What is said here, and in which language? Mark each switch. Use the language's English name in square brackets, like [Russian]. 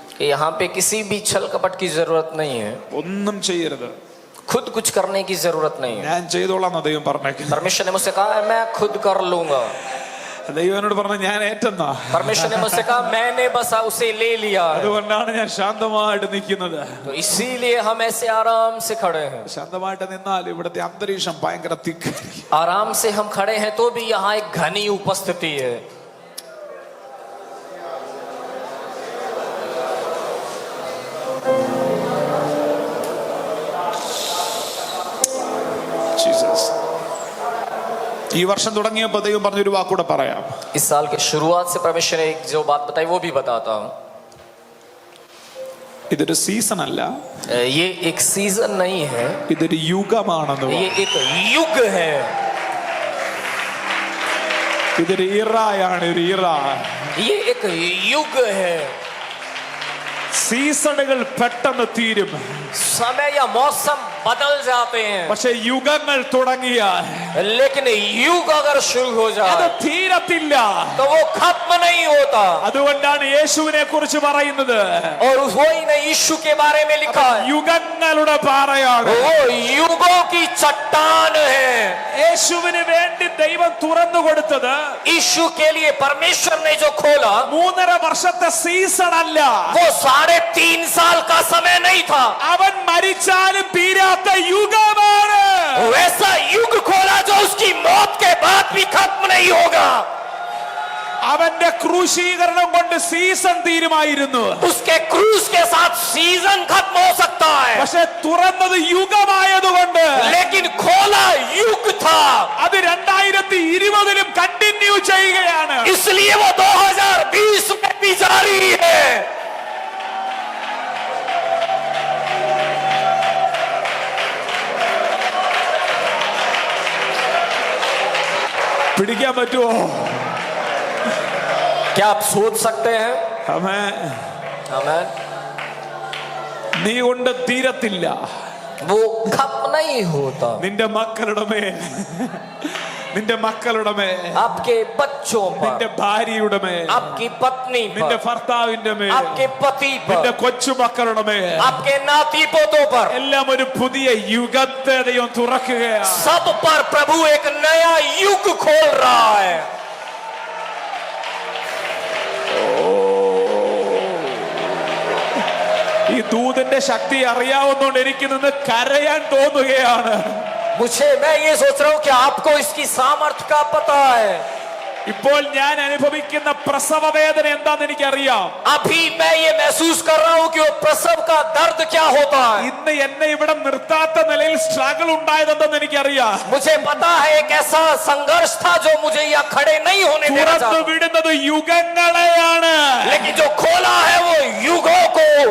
[Hindi] कि यहाँ पे किसी भी छल कपट की जरूरत नहीं है, [Malayalam] ഒന്നും ചെയ്യരുത്, [Hindi] खुद कुछ करने की जरूरत नहीं है. [Malayalam] ഞാൻ ചെയ്തോളാം ദൈവം പറഞ്ഞേക്കുന്നത്. [Hindi] परमेश्वर ने मुझसे कहा मैं खुद कर लूंगा. [Malayalam] ദൈവം എന്നോട് പറഞ്ഞ ഞാൻ ഏറ്റെന്നാ. [Hindi] परमेश्वर ने मुझसे कहा मैंने बस उसे ले लिया है. [Malayalam] അതുകൊണ്ടാണ് ഞാൻ ശാന്തമായിട്ട് നിൽക്കുന്നത്. [Hindi] तो इसीलिए हम ऐसे आराम से खड़े हैं. [Malayalam] ശാന്തമായിട്ട് നിന്നാൽ ഇവിടുത്തെ അന്തരീക്ഷം ഭയങ്കര തിക്ക്. [Hindi] आराम से हम खड़े हैं तो भी यहाँ एक घनी उपस्थिति है. [Malayalam] ജീസസ്. ഈ വർഷം തുടങ്ങിയപ്പോൾ ദൈവം പറഞ്ഞൊരു വാക്കൂടെ പറയാം. [Hindi] इस साल के शुरुआत से परमेश्वर ने एक जो बात बताई वो भी बताता हूँ. [Malayalam] ഇതൊരു സീസൺ അല്ല, [Hindi] ये एक सीजन नहीं है, [Malayalam] ഇതൊരു യുഗമാണെന്ന്. [Hindi] ये एक युग है. [Malayalam] ഇതൊരു ഇറായാണ്, ഒരു ഇറ. [Hindi] ये एक युग है. [Malayalam] സീസണുകൾ പെട്ടെന്ന് തീരും, [Hindi] समय या मौसम बदल जाते हैं, [Malayalam] പക്ഷെ യുഗങ്ങൾ തുടങ്ങിയാൽ [Hindi] लेकिन युग अगर शुरू हो [Malayalam] അത് [Hindi] जाए [Malayalam] തീരത്തില്ല. [Hindi] तो वो खत्म नहीं होता. [Malayalam] അതുകൊണ്ടാണ് യേശുവിനെ കുറിച്ച് പറയുന്നത്, [Hindi] और वही ने यीशु के बारे में लिखा है, [Malayalam] യുഗങ്ങളുടെ പാറയാണ്. [Hindi] वो युगों की चट्टान है. [Malayalam] യേശുവിന് വേണ്ടി ദൈവം തുറന്നു കൊടുത്തത് [Hindi] यीशु के लिए परमेश्वर ने जो खोला [Malayalam] 3.5 വർഷത്തെ സീസൺ അല്ല, [Hindi] वो 3.5 साल का समय नहीं था. [Malayalam] അവൻ മരിച്ചാലും തീരാത്ത യുഗമാണ്. [Hindi] वैसा युग खोला जो उसकी मौत के बाद भी खत्म नहीं होगा. [Malayalam] അവന്റെ ക്രൂശീകരണം കൊണ്ട് സീസൺ തീരുമായിരുന്നു, [Hindi] उसके क्रूस के साथ सीजन खत्म हो सकता है, [Malayalam] പക്ഷെ തുറന്നത് യുഗമായതുകൊണ്ട് [Hindi] लेकिन खोला युग था. [Malayalam] അത് 2020 കണ്ടിന്യൂ ചെയ്യുകയാണ്. [Hindi] इसलिए वो 2020 में भी जारी है. [Malayalam] പിടിക്കാൻ പറ്റുമോ? [Hindi] क्या आप सोच सकते हैं? [Malayalam] ആമേൻ. [Hindi] आमेन. [Malayalam] നീ കൊണ്ട് തീരത്തില്ല. [Hindi] वो खत्म नहीं होता. [Malayalam] നിന്റെ മക്കളുടെ മേൽ നിന്റെ മക്കളുടെ മേൽ, [Hindi] आपके बच्चों [Malayalam] നിന്റെ [Hindi] पर, [Malayalam] ഭാര്യയുടെ മേൽ, [Hindi] आपकी पत्नी [Malayalam] നിന്റെ [Hindi] पर, [Malayalam] ഭർത്താവിന്റെ മേൽ, [Hindi] आपके पति [Malayalam] നിന്റെ [Hindi] पर, [Malayalam] കൊച്ചുമക്കളുടെ മേൽ, [Hindi] आपके नाती पोतों पर, [Malayalam] എല്ലാം ഒരു പുതിയ യുഗത്തെ ദൈവം തുറക്കുകയാണ്. [Hindi] सब पर प्रभु एक नया युग खोल रहा है. [Malayalam] ഈ ദൂതന്റെ ശക്തി അറിയാവുന്നതുകൊണ്ട് എനിക്ക് നിന്ന് കരയാൻ തോന്നുകയാണ്. [Hindi] मैं ये सोच रहा हूं कि आपको इसकी सामर्थ्य का पता है. [Malayalam] ഇപ്പോൾ ഞാൻ അനുഭവിക്കുന്ന പ്രസവ വേദന എന്താണെന്ന് എനിക്കറിയാം. [Hindi] अभी मैं ये महसूस कर रहा हूं कि वो प्रसव का दर्द क्या होता है. [Malayalam] ഇന്ന് എന്നെ ഇവിടെ നിർത്താത്ത നിലയിൽ സ്ട്രഗിൾ ഉണ്ടായതെന്തെന്ന് എനിക്കറിയാം. [Hindi] मुझे पता है एक ऐसा संघर्ष था जो मुझे यहाँ खड़े नहीं होने देना [Malayalam] തുറന്നു [Hindi] चाहता, [Malayalam] വിടുന്നത് യുഗങ്ങളെയാണ്. [Hindi] लेकिन जो खोला है वो युगों को.